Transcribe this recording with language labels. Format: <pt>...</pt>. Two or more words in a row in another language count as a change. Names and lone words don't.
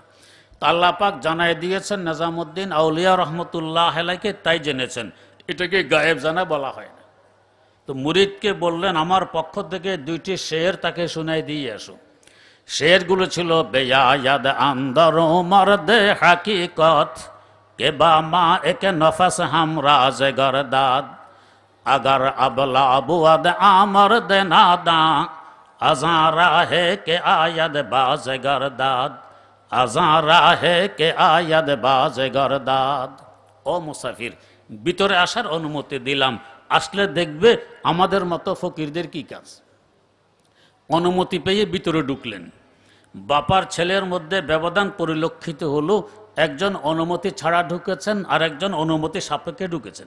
<bn>তো আল্লাহ পাক জানাই দিয়েছেন নিজামুদ্দিন আউলিয়া রহমতুল্লাহ আলাইকে, তাই জেনেছেন, এটাকে গায়েব জানা বলা হয় না। তো মুরিদকে বললেন, আমার পক্ষ থেকে দুইটি শের তাকে শুনাই দিয়ে আসো। শেরগুলো ছিল,</bn> <fa>بیاید اندر مرد حقیقت که با ما یکی نفس همراز گردد اگر ابله بود آن مرد نادان از آن راهی که آید باز گردد از آن راهی که آید باز گردد.</fa> <bn>ও মুসাফির, ভিতরে আসার অনুমতি দিলাম, আসলে দেখবে আমাদের মতো ফকিরদের কি কাজ। অনুমতি পেয়ে ভিতরে ঢুকলেন। বাপার ছেলের মধ্যে ব্যবধান পরিলক্ষিত হলো, একজন অনুমতি ছাড়া ঢুকেছেন আর একজন অনুমতি সাপেক্ষে ঢুকেছেন।</bn>